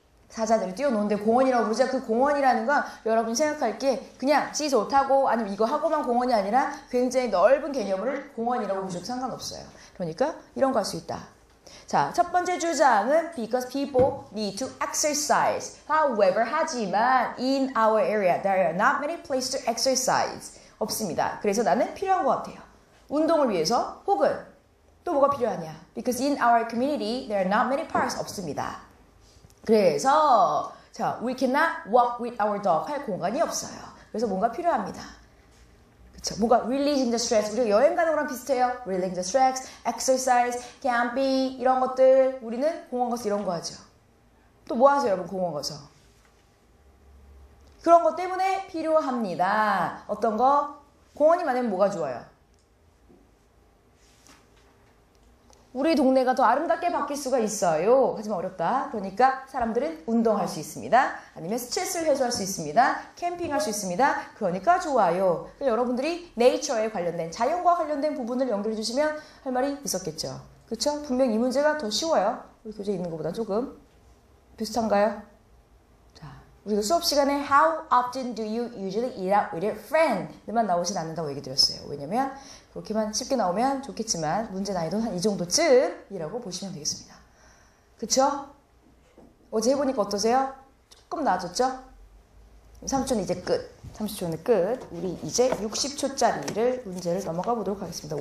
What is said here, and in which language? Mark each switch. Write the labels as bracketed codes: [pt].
[ko] 사자들이 뛰어노는데 공원이라고 부르자. 그 공원이라는 건 여러분이 생각할 게 그냥 시소 타고 아니면 이거 하고만 공원이 아니라 굉장히 넓은 개념을 공원이라고 부르셔도 상관없어요. 그러니까 이런 거 할 수 있다. 자, 첫 번째 주장은 [en] because people need to exercise. However, [ko] 하지만 [en] in our area there are not many places to exercise. [ko] 없습니다. 그래서 나는 필요한 것 같아요. 운동을 위해서 혹은 또 뭐가 필요하냐? [en] Because in our community there are not many parks. [ko] 없습니다. 그래서 자, [en] we cannot walk with our dog [ko] 할 공간이 없어요. 그래서 뭔가 필요합니다. 그쵸? 뭔가 [en] releasing the stress. [ko] 우리가 여행 가는 거랑 비슷해요. [en] releasing the stress, [ko] exercise, camping 이런 것들 우리는 공원 가서 이런 거 하죠. 또 뭐 하세요 여러분 공원 가서? 그런 것 때문에 필요합니다. 어떤 거? 공원이 많으면 뭐가 좋아요? 우리 동네가 더 아름답게 바뀔 수가 있어요. 하지만 어렵다. 그러니까 사람들은 운동할 수 있습니다. 아니면 스트레스를 해소할 수 있습니다. 캠핑할 수 있습니다. 그러니까 좋아요. 여러분들이 네이처에 관련된 자연과 관련된 부분을 연결해 주시면 할 말이 있었겠죠. 그렇죠? 분명 이 문제가 더 쉬워요. 우리 교재에 있는 것보다 조금 비슷한가요? 자, 우리가 수업 시간에 [en] How often do you usually eat out with your friend?만 [ko] 나오진 않는다고 얘기 드렸어요. 왜냐면 그렇게만 쉽게 나오면 좋겠지만 문제 난이도는 한 이 정도쯤이라고 보시면 되겠습니다. 그쵸? 어제 해보니까 어떠세요? 조금 나아졌죠? 3초는 이제 끝. 30초는 끝. 우리 이제 60초짜리를 문제를 넘어가 보도록 하겠습니다.